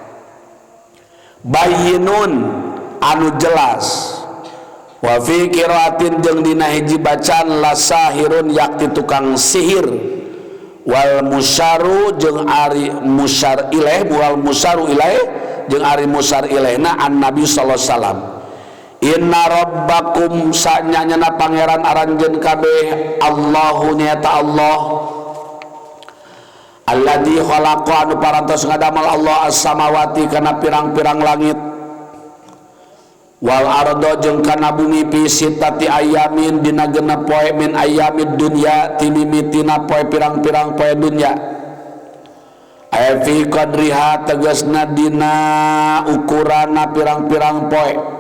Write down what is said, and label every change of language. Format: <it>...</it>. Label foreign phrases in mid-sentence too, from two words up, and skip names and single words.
<su>bayyinun anu jelas,</su> <ar>وفي قراءة</ar> <su>jeung dina hiji bacaan</su> <ar>لساحر</ar> <su>yakti tukang sihir, wal musyaru jeung ari musyar ilaih,</su> <ar>والمشار إليه</ar> <su>jeung ari musyar ilaihna</su> <ar>النبي صلى الله عليه وسلم. إن ربكم</ar> <su>sanyana pangeran aranjeun kabeh Allahu nyata</su> <ar>الله الذي خلق</ar> <su>anu parantos ngadamel Allah as-samawati kana pirang-pirang langit</su> <ar>والأرض</ar> <su>jeung kana bumi</su> <ar>في ستة أيام</ar> <su>dina genep poe</su> <ar>من أيام الدنيا</ar> <su>ti mimitina poe pirang-pirang poe dunya, aya</su> <ar>في قدرها</ar> <su>tegasna dina ukurana pirang-pirang poe,</su>